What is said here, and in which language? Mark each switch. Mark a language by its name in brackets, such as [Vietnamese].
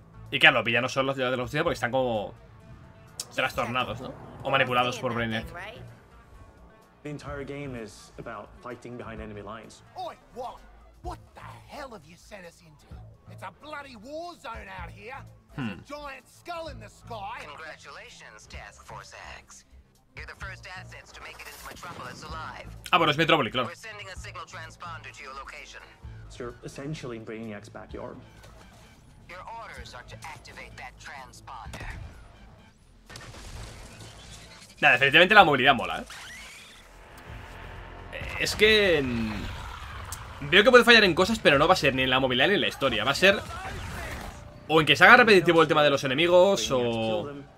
[Spanish] Y claro, los villanos son los de la justicia porque están como trastornados, ¿no? O manipulados por Brainiac. [English] The entire game is about fighting behind enemy lines. Oi, what? What the hell have you sent us into? It's a bloody war zone out here. There's a giant skull in the sky. Congratulations, Task Force X. You're the first assets to make it into Metropolis alive. [Spanish] Ah, bueno, es Metrópolis, claro. [English] We're sending a signal transponder to your location. So essentially in Brainiac's backyard. Your orders are to activate that transponder. [Spanish] Nada, definitivamente la movilidad mola, ¿eh? Es que... veo que puede fallar en cosas, pero no va a ser ni en la movilidad ni en la historia. Va a ser... o en que se haga repetitivo el tema de los enemigos, o...